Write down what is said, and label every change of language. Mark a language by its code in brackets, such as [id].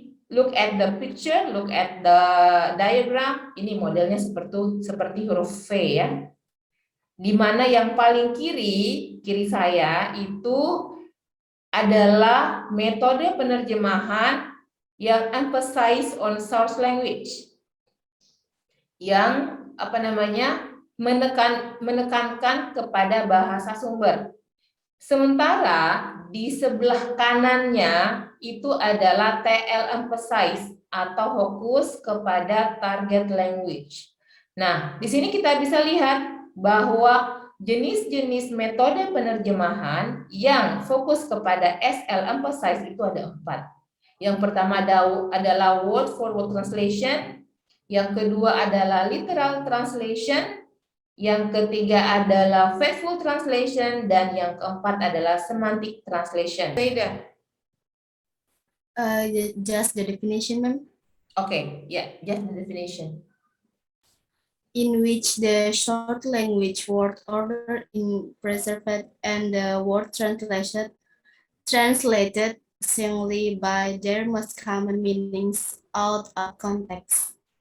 [en] Look at the picture, look at the diagram. [id] Ini modelnya seperti huruf V ya. Di mana yang paling kiri saya itu adalah metode penerjemahan yang [en] emphasize on source language. [id] Yang menekankan kepada bahasa sumber. Sementara di sebelah kanannya itu adalah TL emphasize atau fokus kepada target language. Nah, di sini kita bisa lihat bahwa jenis-jenis metode penerjemahan yang fokus kepada SL emphasize itu ada 4. Yang pertama adalah word for word translation, yang kedua adalah literal translation, yang ketiga adalah faithful translation, dan yang keempat adalah semantic translation. Beda. [en] Just the definition, ma'am. Okay, yeah, just the definition. In which the short language word order in preserved and the word translated singly by their most common meanings out of context.